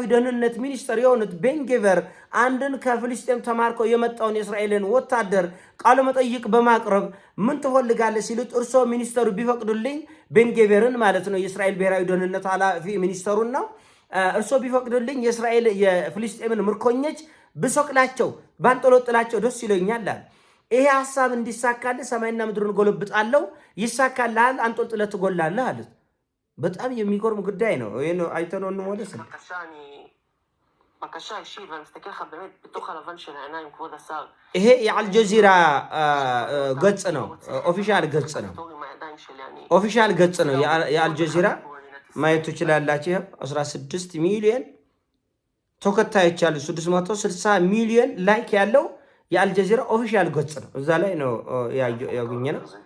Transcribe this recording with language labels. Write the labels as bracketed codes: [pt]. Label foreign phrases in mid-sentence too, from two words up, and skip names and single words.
[am] ደህንነት ሚኒስትር የሆኑት ቤን ጌቨር አንድን ከፍልስጤም ተማርኮ የመጣውን የእስራኤልን ወታደር ቃለ መጠይቅ በማቅረብ ምን ትፈልጋለህ ሲሉት እርሶ ሚኒስተሩ ቢፈቅዱልኝ ቤን ጌቨርን ማለት ነው የእስራኤል ብሔራዊ ደህንነት ኃላፊ ሚኒስተሩና እርሶ ቢፈቅዱልኝ የእስራኤል የፍልስጤምን ምርኮኞች ብሰቅላቸው ባንጠለጥላቸው ደስ ይለኛል አለ። ይሄ ሐሳብ እንዲሳካል ሰማይና ምድሩን ጎለብጣለሁ፣ ይሳካልሃል፣ አንጠልጥለህ ትጎላለህ አሉት። በጣም የሚገርም ጉዳይ ነው። ይሄን አይተነው እንሞለስ ነው። [he] בקשה אישית, ואני מסתכל לך באמת בתוך הלבן של העיניים, כבוד השר. [am] ይሄ የአልጀዚራ ገጽ ነው፣ ኦፊሻል ገጽ ነው። ኦፊሻል ገጽ ነው የአልጀዚራ ማየት ትችላላችሁ። 16 ሚሊዮን ተከታዮች ያሉ 660 ሚሊዮን ላይክ ያለው የአልጀዚራ ኦፊሻል ገጽ ነው። እዛ ላይ ነው ያገኘነው።